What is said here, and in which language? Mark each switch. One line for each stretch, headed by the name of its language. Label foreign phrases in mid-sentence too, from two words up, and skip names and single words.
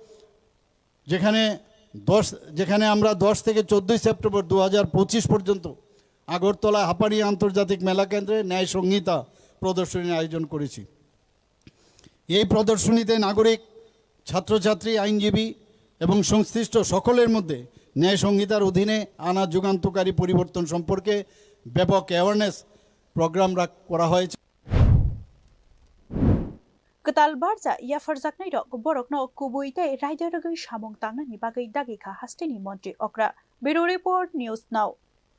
Bangla: যেখানে আমরা 10 থেকে 14 সেপ্টেম্বর 2025 পর্যন্ত আগরতলা হাপানি আন্তর্জাতিক মেলা কেন্দ্রে ন্যায় সংহিতা প্রদর্শনীর আয়োজন করেছি এই প্রদর্শনীতে নাগরিক ছাত্রছাত্রী আইনজীবী এবং সংশ্লিষ্ট সকলের মধ্যে ন্যায় সংহিতার অধীনে আনা যুগান্তকারী পরিবর্তন সম্পর্কে ব্যাপক
English: awareness program
Bangla: করা হয়েছে
Kok Borok: Ketal barja ia farjaknai rok borokno kubuite rider gai samung tangnani bagai dagika hastini montri okra
English: Bureau Report News Now